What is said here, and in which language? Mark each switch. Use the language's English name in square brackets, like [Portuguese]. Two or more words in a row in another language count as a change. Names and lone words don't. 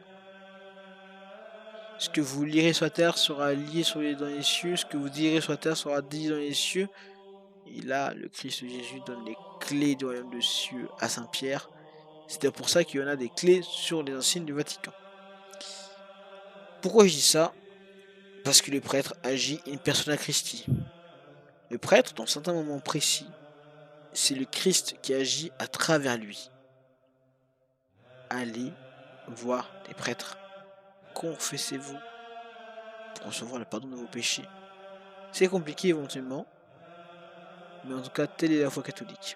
[French] Ce que vous lirez sur la terre sera lié dans les cieux, ce que vous direz sur la terre sera dit dans les cieux. Et là, le Christ Jésus donne les clés du royaume des cieux à Saint-Pierre. C'est pour ça qu'il y en a des clés sur les insignes du Vatican. Pourquoi je dis ça? Parce que le prêtre agit [Latin] in persona Christi. [French] Le prêtre, dans certains moments précis, c'est le Christ qui agit à travers lui. Allez voir des prêtres. Confessez-vous pour recevoir le pardon de vos péchés. C'est compliqué éventuellement, mais en tout cas, telle est la foi catholique.